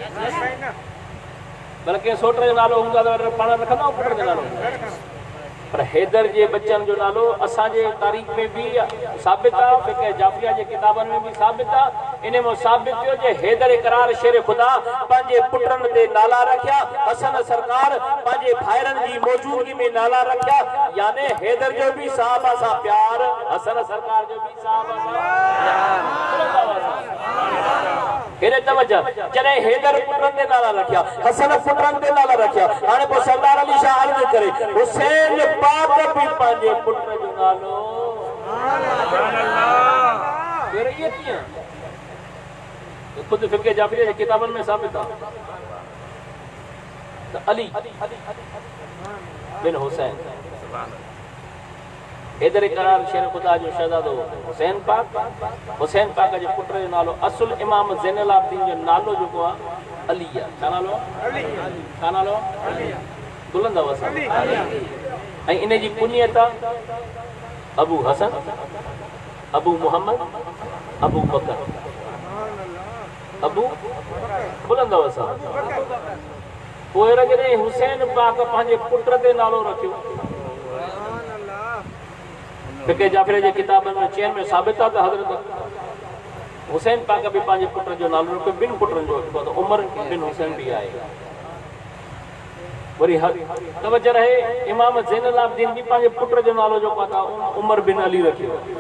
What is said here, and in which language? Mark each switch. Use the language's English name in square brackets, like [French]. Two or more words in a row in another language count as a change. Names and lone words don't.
[Sindhi] भले कंहिं सोट जो नालो हूंदो आहे त पाण रखंदा पुट जो नालो पर हैदर जे बच्चन जो नालो असांजे तारीख़ में भी साबित आहे फिक़ह जाफिया जे किताबनि में भी साबित आहे इन में साबित थियो जे हैदर करार शेर खुदा पंहिंजे पुटनि ते नाला रखिया हसन सरकार पंहिंजे भाइरनि जी मौजूदगी में नाला रखिया यानी हैदर जो भी साहब सां प्यार हसन सरकार जो भी साहब सां हेरे तवज्जो जॾहिं हैदर पुटनि ते नाला रखिया हसन पुटनि ते नाला रखिया हाणे पोइ सरदार अली शाह अर्ज़ु करे हुसैन पाक भी पंहिंजे पुट जो नालो फिर ये कीअं खुद फिक़ह जाफिया जे किताबनि में साबित आहे त अली बिन हुसैन हैदर करार शेर खुदा जो शहजादो हुसैन पाक जे पुट जो नालो असुल इमाम ज़ैनुल आबिदीन जो नालो जेको आहे अली आहे छा नालो बुलंद अली ऐं इन जी कुनियत अबू हसन अबू मोहम्मद अबू बकर अबू बुलंद पोइ जॾहिं हुसैन पाक पंहिंजे पुट ते नालो रखियो फिक़ह जाफिया जे किताबनि में चइनि में साबित आहे त हज़रत हुसैन पाक भी पंहिंजे पुट जो नालो रखियो ॿिनि पुटनि जो रखियो त उमर बिन हुसैन भी आहे वरी तवज्जो रहे इमाम ज़ैनुल आबिदीन भी पंहिंजे पुट जो नालो जो पता उमर बिन अली रखियो